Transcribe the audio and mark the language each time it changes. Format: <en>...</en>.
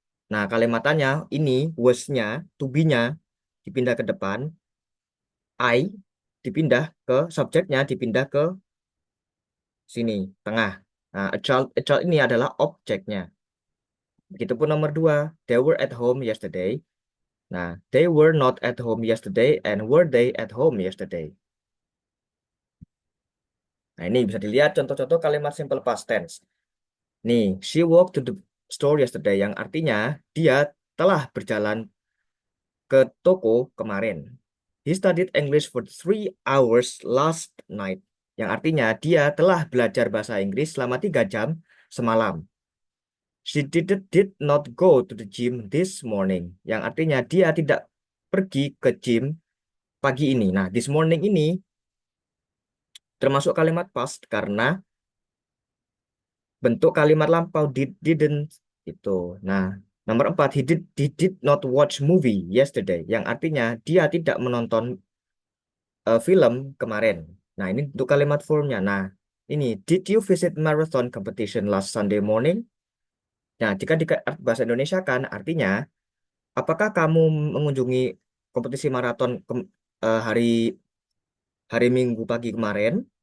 <id>Nah, kalimatannya ini was-nya, to be-nya dipindah ke depan, I dipindah ke subjeknya dipindah ke sini tengah. Nah,</id> <en>a child</en> <id>ini adalah objeknya. Begitupun nomor dua,</id> <en>they were at home yesterday. Nah, they were not at home yesterday and were they at home yesterday.</en> <id>Nah, ini bisa dilihat contoh-contoh kalimat simple past tense. Nih,</id> <en>she walked to the store yesterday</en> <id>yang artinya dia telah berjalan ke toko kemarin.</id> <en>He studied English for 3 hours last night.</en> <id>Yang artinya dia telah belajar bahasa Inggris selama 3 jam semalam.</id> <en>She did not go to the gym this morning.</en> <id>Yang artinya dia tidak pergi ke gym pagi ini. Nah,</id> <en>this morning</en> <id>ini termasuk kalimat past karena bentuk kalimat lampau didn't itu. Nah, nomor 4,</id> <en>he did not watch movie yesterday.</en> <id>Yang artinya dia tidak menonton film kemarin. Nah, ini untuk kalimat formnya. Nah, ini</id> <en>did you visit marathon competition last Sunday morning?</en> <id>Nah, jika di bahasa Indonesia kan artinya apakah kamu mengunjungi kompetisi maraton hari hari Minggu pagi kemarin?</id>